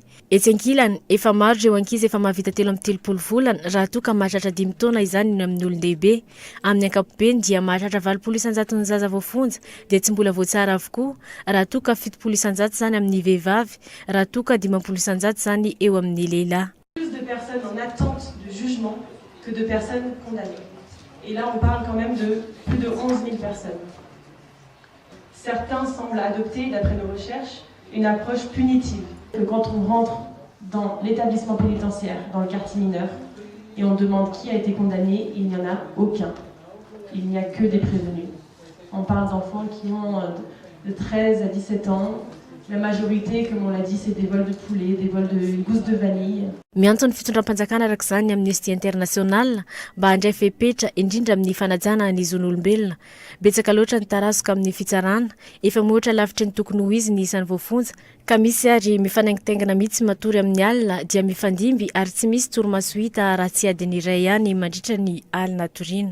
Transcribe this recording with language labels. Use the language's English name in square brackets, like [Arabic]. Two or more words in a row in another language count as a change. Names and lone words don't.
[Malagasy] Etsy ankilany efa maro ireo ankizy efa mahavita 13 volana raha toa ka mahatratra 5 taona izany ny amin'ny olon-dehibe. Amin'ny ankapobeny dia mahatratra 20 isanjaton'ny zaza vao fonja dia tsy mbola voatsara avokoa raha toa ka 7 isanjato zany amin'ny vehivavy, raha toa ka 15 isanjato zany eo amin'ny lehilahy. [French] Plus de personnes en attente de jugement que de personnes condamnées. Et là, on parle quand même de plus de 11 000 personnes. Certains semblent adopter, d'après nos recherches, une approche punitive. Que quand on rentre dans l'établissement pénitentiaire, dans le quartier mineur, et on demande qui a été condamné, il n'y en a aucun. Il n'y a que des prévenus. On parle d'enfants qui ont de 13 à 17 ans. La majorité, comme on l'a dit, c'est des vols de poulet, des vols de gousses de vanille. [Malagasy] Miantso ny fitondram-panjakana araka izany Amnesty International mba handray fepetra indrindra amin'ny fanajana ny zon'olombelona. Betsaka loatra ny tarasoka amin'ny fitsarana, efa moatra lavitra ny tokony ho izy ny isan'ny voafonja, ka misy ary mifanaingitaingana mihitsy matory amin'ny alina dia mifandimby ary tsy misy torimaso hita raha tsy adiny iray ihany mandritra ny alina toriana.